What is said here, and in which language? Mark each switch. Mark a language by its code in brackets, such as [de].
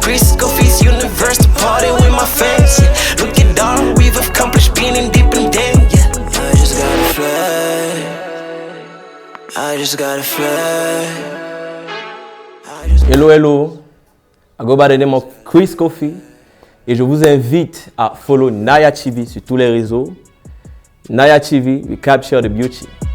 [en] Chris Kofi's universe to party with my fans, yeah. Look at all we've accomplished being independent, yeah. I just gotta fly. Hello. I go by the name of Chris Kofi. [fr] Et je vous invite à follow Naya TV sur tous les réseaux. [en] Naya TV, we capture the beauty.